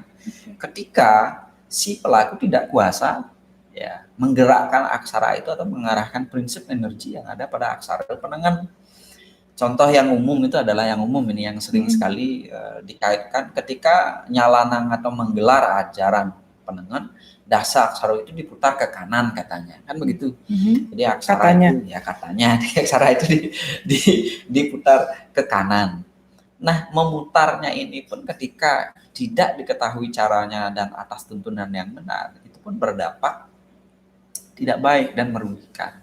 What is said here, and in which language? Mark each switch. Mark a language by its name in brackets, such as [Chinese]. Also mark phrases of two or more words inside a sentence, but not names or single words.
[Indonesian] Ketika si pelaku tidak kuasa ya menggerakkan aksara itu atau mengarahkan prinsip energi yang ada pada aksara penengen. Contoh yang umum itu adalah yang sering sekali dikaitkan ketika nyalanang atau menggelar ajaran penengen, dasa aksara itu diputar ke kanan katanya, kan begitu. Jadi aksara itu ya katanya aksara itu diputar ke kanan. Nah, memutarnya ini pun ketika tidak diketahui caranya dan atas tuntunan yang benar, itu pun berdampak tidak baik dan merugikan.